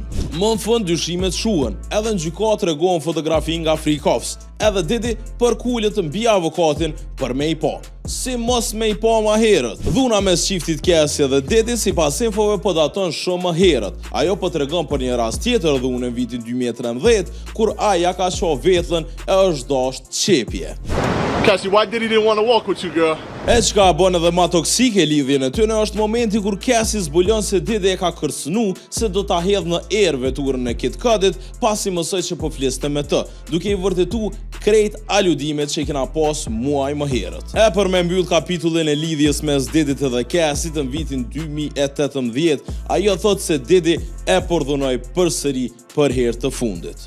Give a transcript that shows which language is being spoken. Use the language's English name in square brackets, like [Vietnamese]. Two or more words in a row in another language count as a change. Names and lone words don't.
[Albanian] Më në fund dyshimet shuhen, edhe në gjykatë tregohen fotografi nga [English] freak offs, [Albanian] edhe Diddy përkullet mbi avokatin për me I pa. Si mos me I pa ma herët. Dhuna mes çiftit Kesi dhe Diddy sipas infove po daton shumë më herët. Ajo po tregon për një rast tjetër dhunë në vitin 2013 kur ai ja ka shoh vetllën e është dasht qepje. [English] Cassie, why Diddy didn't want to walk with you, girl? [Albanian] E çka bën edhe ma toksike lidhjen e tyre është momenti kur Cassie zbulon se Diddy e ka kërcënu se do ta hedh në erë veturën e Kid Cudit pasi mësoj që po fliste me të, duke I vërtetu krejt aludimet që I kena pas muaj më herët. E për me mbyll kapitullin e lidhjes mes Diddyt dhe Cassit në vitin 2018, ajo thot se Diddy e përdhunoi përsëri për herë të fundit.